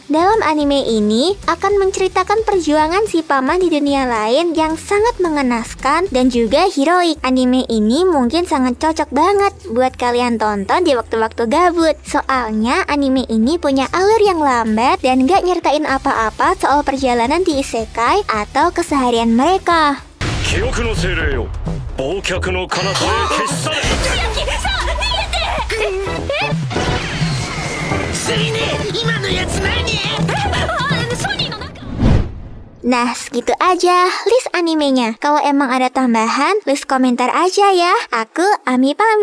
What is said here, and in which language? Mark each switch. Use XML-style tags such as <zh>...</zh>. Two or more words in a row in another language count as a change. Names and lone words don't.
<id>Dalam anime ini akan menceritakan perjuangan si paman di dunia lain yang sangat mengenaskan dan juga heroik. Anime ini mungkin sangat cocok banget buat kalian tonton di waktu-waktu gabut. Soalnya anime ini punya alur yang lambat dan gak nyertain apa-apa soal perjalanan di isekai atau keseharian mereka.</id> <ja>記憶の精霊よ、忘却の彼方へ消し去れ。</ja> <id>Nah, segitu aja list animenya. Kalau emang ada tambahan, list komentar aja ya. Aku Ami pamit.</id>